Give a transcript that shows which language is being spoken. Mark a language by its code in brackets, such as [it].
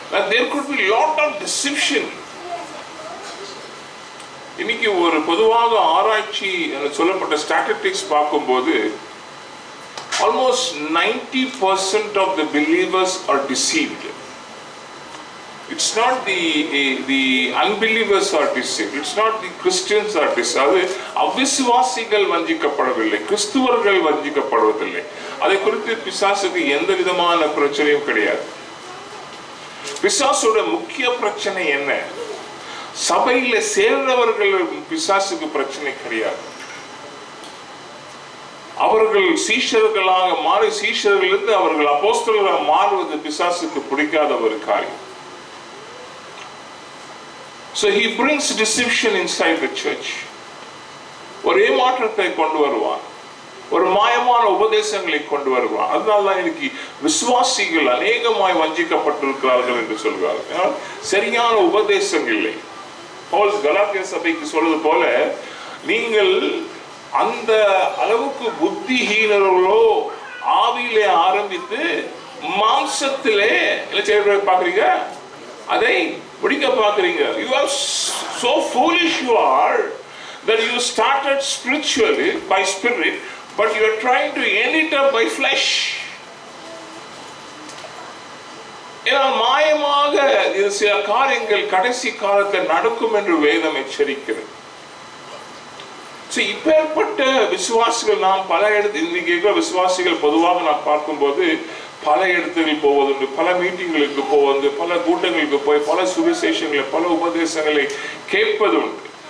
[en] There could be lot of deception. [ta] இன்னைக்கு ஒரு பொதுவாக ஆராய்ச்சி சொல்லப்பட்ட ஸ்டாட்டிஸ்டிக்ஸ் பார்க்கும்போது [en] almost 90% of the believers are deceived. It's not the unbelievers are deceived. It's not the Christians are deceived. [ta] அவிசுவாசிகள் வஞ்சிக்கப்படவில்லை, கிறிஸ்துவர்கள் வஞ்சிக்கப்படுவதில்லை. அதை குறித்து பிசாசுக்கு எந்த விதமான பிரச்சனையும் கிடையாது. பிசாசோட முக்கிய பிரச்சனை என்ன? சபையில சேர்ந்தவர்கள் பிசாசுக்கு பிரச்சனை கிடையாது. அவர்கள் சீஷர்களாக மாறி சீஷர்களிலிருந்து அவர்கள் அப்போஸ்தலர்களாக மாறுவது பிசாசுக்கு பிடிக்காத ஒரு காரியம். [en] So he brings deception inside the church. [ta] ஒரு ஏமாற்றத்தை கொண்டு வருவான், ஒரு மாயமான உபதேசங்களை கொண்டு வருவான். அதனால்தான் இன்னைக்கு விசுவாசிகள் அநேகமாய் வஞ்சிக்கப்பட்டிருக்கிறார்கள் என்று சொல்கிறார்கள். சரியான உபதேசங்கள் இல்லை. பவுல் கலாத்திய சபைக்கு சொல்வது போல, நீங்கள் அந்த அளவுக்கு புத்திஹீனர்களோ ஆவியிலே ஆரம்பித்து மாம்சத்திலே பாக்குறீங்க, அதை முடிக்க பாக்குறீங்க. [en] You are so foolish you are that you started spiritually by spirit, but you are trying to end it up by flesh. [ta] மாயமாக இது சில காரியங்கள் கடைசி காலத்தில் நடக்கும் என்று வேதம் எச்சரிக்கிறது. இப்பேற்பட்ட விசுவாசிகள் நாம் பல இடத்துல இன்னைக்கு விசுவாசிகள் பொதுவாக நாம் பார்க்கும்போது பல இடத்துக்கு போவதுண்டு, பல மீட்டிங்களுக்கு போவது, பல கூட்டங்களுக்கு போய் பல சுவிசேஷங்களை பல உபதேசங்களை கேட்பது உண்டு.